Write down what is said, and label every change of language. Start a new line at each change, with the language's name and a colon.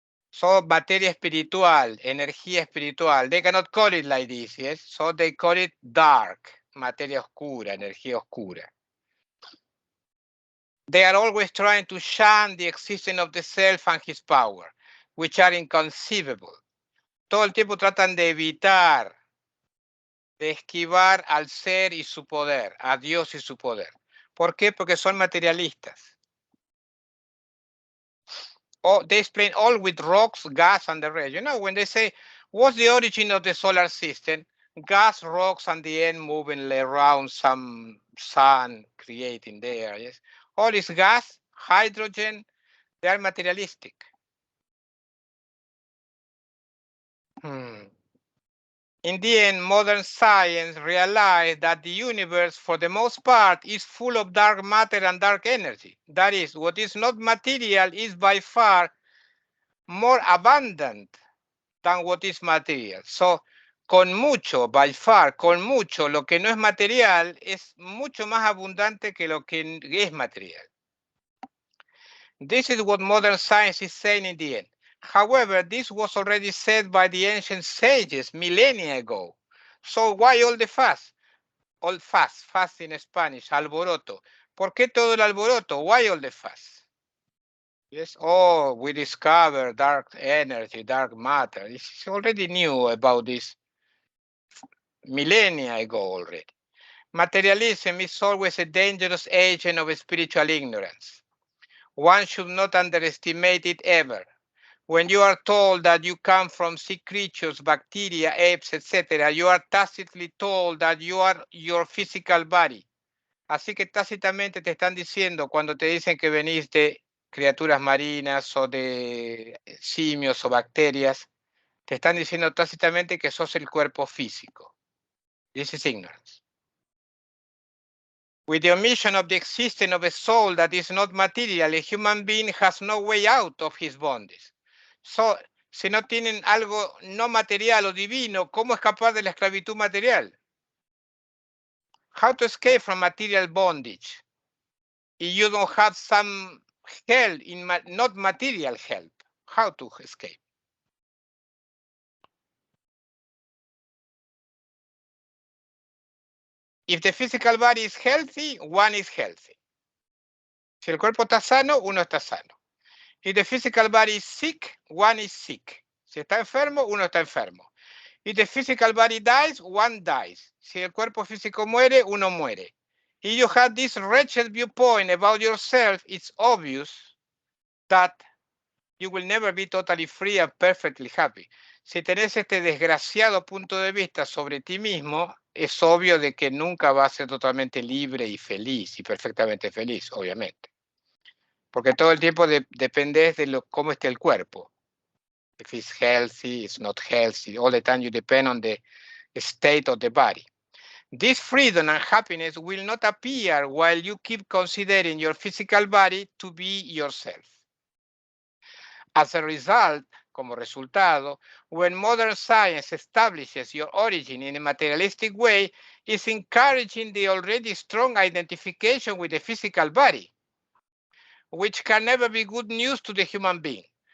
English: So
Spanish: materia espiritual, energía espiritual,
English: they cannot call it like this, yes? So they call it dark,
Spanish: materia oscura, energía oscura.
English: They are always trying to shun the existence of the self and his power, which are inconceivable.
Spanish: Todo el tiempo tratan de evitar, de esquivar al ser y su poder, a Dios y su poder. ¿Por qué? Porque son materialistas.
English: Oh, they explain all with rocks, gas, and the rest. You know, when they say, what's the origin of the solar system? Gas, rocks, and the end moving around some sun creating there. Yes, all is gas, hydrogen. They are materialistic. In the end, modern science realized that the universe, for the most part, is full of dark matter and dark energy. That is, what is not material is by far more abundant than what is material.
Spanish: So, con mucho,
English: by far,
Spanish: con mucho, lo que no es material es mucho más abundante que lo que es material.
English: This is what modern science is saying in the end. However, this was already said by the ancient sages millennia ago. So why all the fuss? All fuss in Spanish, alboroto.
Spanish: ¿Por qué todo el alboroto?
English: Why all the fuss? Yes. Oh, we discovered dark energy, dark matter. It's already knew about this millennia ago already. Materialism is always a dangerous agent of spiritual ignorance. One should not underestimate it ever. When you are told that you come from sea creatures, bacteria, apes, etc., you are tacitly told that you are your physical body.
Spanish: Así que tácitamente te están diciendo cuando te dicen que venís de criaturas marinas o de simios o bacterias, te están diciendo tácitamente que sos el cuerpo físico.
English: This is ignorance. With the omission of the existence of a soul that is not material, a human being has no way out of his bondage.
Spanish: So, si no tienen algo no material o divino, ¿cómo escapar de la esclavitud material?
English: How to escape from material bondage? If you don't have some help in not material help, how to escape? If the physical body is healthy, one is healthy.
Spanish: Si el cuerpo está sano, uno está sano.
English: If the physical body is sick, one is sick.
Spanish: Si está enfermo, uno está enfermo.
English: If the physical body dies, one dies.
Spanish: Si el cuerpo físico muere, uno muere.
English: If you have this wretched viewpoint about yourself, it's obvious that you will never be totally free and perfectly happy.
Spanish: Si tenés este desgraciado punto de vista sobre ti mismo, es obvio de que nunca vas a ser totalmente libre y feliz, y perfectamente feliz, obviamente. Porque todo el tiempo dependes de cómo esté el cuerpo.
English: If it's healthy, it's not healthy. All the time you depend on the state of the body. This freedom and happiness will not appear while you keep considering your physical body to be yourself. As a result,
Spanish: como resultado,
English: when modern science establishes your origin in a materialistic way, it's encouraging the already strong identification with the physical body, which can never be good news to the human being.